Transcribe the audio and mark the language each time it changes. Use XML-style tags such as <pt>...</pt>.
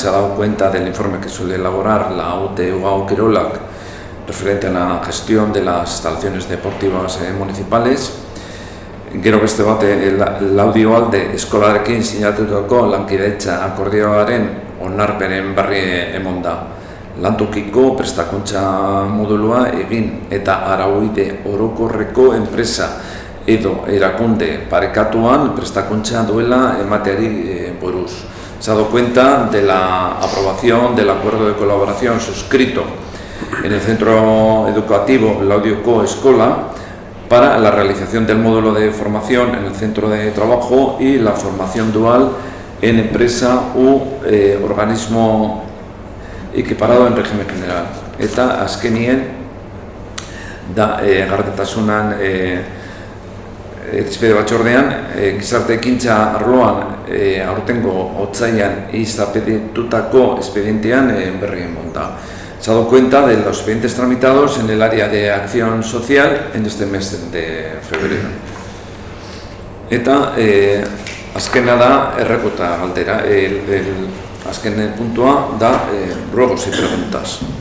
<es>Se ha dado cuenta del informe que suele elaborar la UTU Kirolak referente a la gestión de las instalaciones deportivas municipales.</es> <eu>Gero beste bat, laudioalde eskolarekin sinatutako lankidetza akordioaren onarpenen berri emon da. Lantokiko prestakuntza modulua egin eta arauide orokorreko enpresa edo erakunde parekatuan prestakuntza duela emateari buruz.</eu> <es>Se ha dado cuenta de la aprobación del acuerdo de colaboración suscrito en el centro educativo Laudioko Escola para la realización del módulo de formación en el centro de trabajo y la formación dual en empresa u organismo equiparado en régimen general.</es> <eu>Eta azkenien da gardentasunan irizpide batzordean, gizarte ekintza arloan aurtengo otsailean izapidetutako espedientean berri emon da.</eu> <es>Se ha dado cuenta de los expedientes tramitados en el área de acción social en este mes de febrero.</es> <eu>Eta azkena da errekuta galdera. Azken puntua da</eu> <es>ruegos y preguntas.</es>